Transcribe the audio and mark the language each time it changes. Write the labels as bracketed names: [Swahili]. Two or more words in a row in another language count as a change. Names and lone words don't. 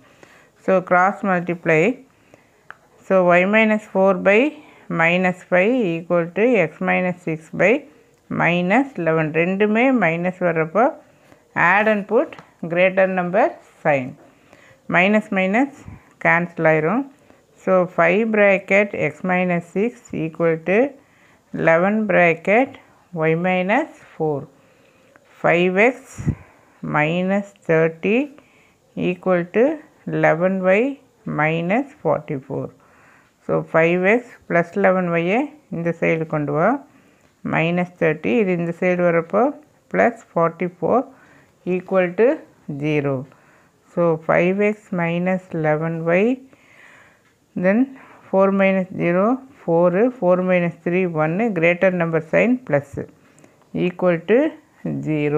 [English] so cross multiply. ஸோ y - 4/-5 = x - 6/-11. [Tamil] ரெண்டுமே மைனஸ் வர்றப்போ [English] add and put greater number sign. minus cancel [Tamil] ஆயிரும். ஸோ 5 bracket x - 6 = 11 bracket y - 4. 5x - 30 = 11y - 44. ஸோ 5x + 11y இந்த சைடு கொண்டு வா, -30 இது இந்த சைடு வரப்போ +44 = 0. ஸோ 5x - 11y, தென் 4 - 0 4, 4 - 3 1, [English] greater number sign plus [Tamil] = 0.